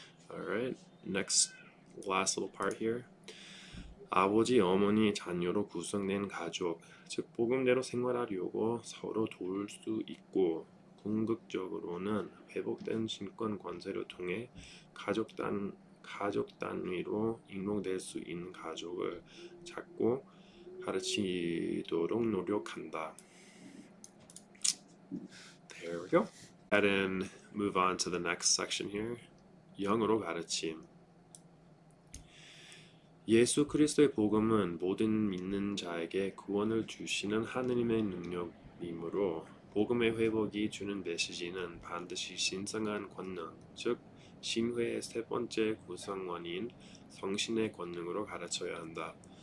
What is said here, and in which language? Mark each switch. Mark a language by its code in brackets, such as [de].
[en] Alright, next last little part here. [ko] 아버지, 어머니, 자녀로 구성된 가족, 즉 복음대로 생활하려고 서로 도울 수 있고 궁극적으로는 회복된 신권 권세를 통해 가족 단위로 인용될 수 있는 가족을 찾고 가르치도록 노력한다. [en] There we go. And move on to the next section here. [ko] 영으로 가르침. 예수 그리스도의 복음은 모든 믿는 자에게 구원을 주시는 하느님의 능력이므로 복음의 회복이 주는 메시지는 반드시 신성한 권능, 즉 신회의 세 번째 구성원인 성신의 권능으로 가르쳐야 한다.